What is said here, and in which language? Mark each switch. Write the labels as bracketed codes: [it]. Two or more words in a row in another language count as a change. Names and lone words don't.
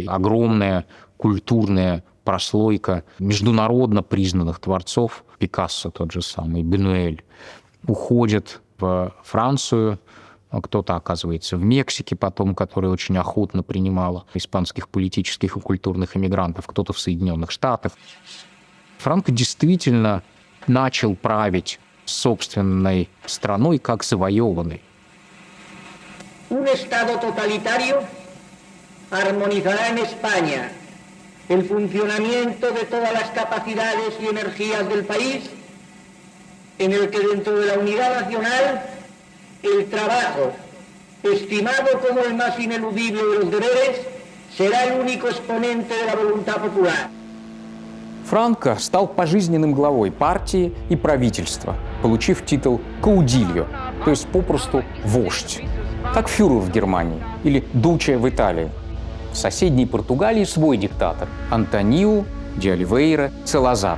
[ru] Огромная культурная прослойка международно признанных творцов Пикассо тот же самый, Бенуэль, уходят в Францию, кто-то оказывается в Мексике потом, которая очень охотно принимала испанских политических и культурных эмигрантов, кто-то в Соединенных Штатах. Франко действительно начал править собственной страной как завоеванный. [es] Un Estado totalitario armonizará en España el funcionamiento de todas las capacidades y energías del país, en el que dentro de la unidad nacional el trabajo, estimado como el más ineludible de los deberes, será el único exponente de la voluntad popular. [ru] Франко стал пожизненным главой партии и правительства, получив титул «каудильо», то есть попросту «вождь». Как фюрер в Германии или дуче в Италии. В соседней Португалии свой диктатор – Антонио де Оливейра Салазар.